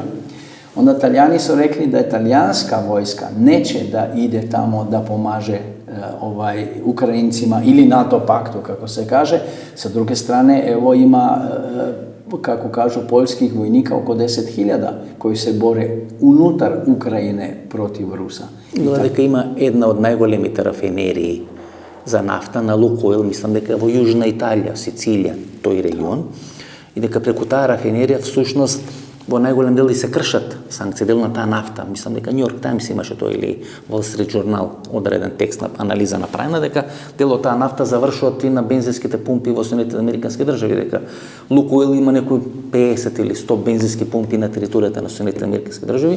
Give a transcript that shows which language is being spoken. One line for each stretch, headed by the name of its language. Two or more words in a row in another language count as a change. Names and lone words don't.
Serbian: Onda Talijani su rekli da je talijanska vojska neće da ide tamo da pomaže Ukrajincima ili NATO paktu, kako se kaže. Sa druge strane, evo ima, kako kažu, poljskih vojnika oko 10.000 koji se bore unutar Ukrajine protiv Rusa.
Macedonian: Гледа дека има една од најголемите рафинерии за нафта на Лукойл, мислам дека во Јужна Италија, Сицилија, тој регион, и дека преку таа рафинерија всушност во најголем дел и се кршат санкции дел на таа нафта. Мислам дека Нью Йорк Таймс имаше тој или Wall Street Journal одреден текст на анализа направена дека дел од таа нафта завршуваат и на бензинските пумпи во Соединетите американски држави, дека Лукойл има некои 50 или 100 бензински пумпи на територијата на Соединетите американски држави.